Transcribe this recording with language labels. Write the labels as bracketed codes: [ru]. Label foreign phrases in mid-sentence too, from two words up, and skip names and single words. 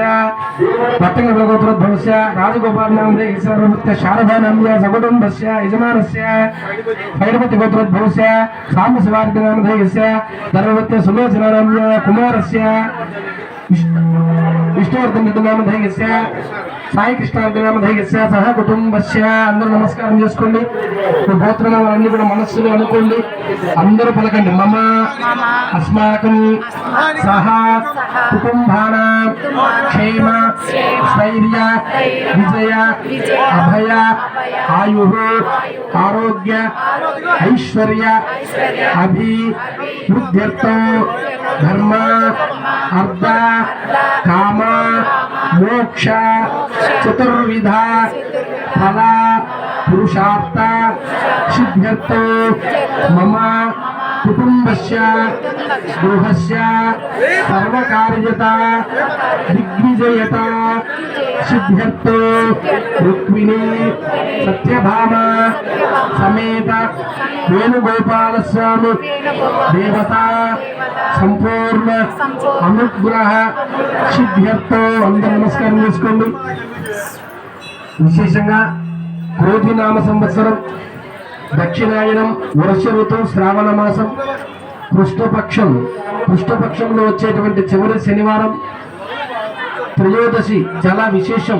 [sa] भट्टंगल गोत्रोद्भवस्य राजगोपाल नामधेयस्य शारदा नाम्या सकुटुंबस्य यजमानस्य भैरवती गोत्रोद्भवस्य साम्बशिवारेड्डी नामधेयस्य धर्मवत्य सुलोचना नाम्या कुमारस्य विष्णुवर्धन रेड्डी नामधेयस्य साई कृष्ण रेड्डी नामधेयस्य सह कुटुंबस्य [te] అందరూ నమస్కారం చేసుకోండి మీ గోత్రనామాలన్నీ కూడా మనస్సులో అనుకోండి అందరూ పలకండి [sa] మమ అస్మాకం సహ కుటుంబానాం క్షేమ స్థైర్య విజయ అభయ ఆయుః ఆరోగ్య ఐశ్వర్య అభివృద్ధ్యర్థం ధర్మ అర్థ కామ మోక్ష चतुर्विध फल पुरुषार्थ सिद्ध्यर्थ मम कुटुंबस्य गृहस्य सर्वकार्यता दिग्विजयता సిద్ధ్యర్థో రుక్మిణీ సత్యభామ సమేత వేణుగోపాల స్వామి దేవత సంపూర్ణ అనుగ్రహ సిద్ధ్యర్థో. [te] అందరూ నమస్కారం చేసుకోండి. విశేషంగా క్రోధినామ సంవత్సరం దక్షిణాయనం వర్ష ఋతువు శ్రావణ మాసం కృష్ణపక్షంలో వచ్చేటువంటి చివరి శనివారం త్రయోదశి చాలా విశేషం.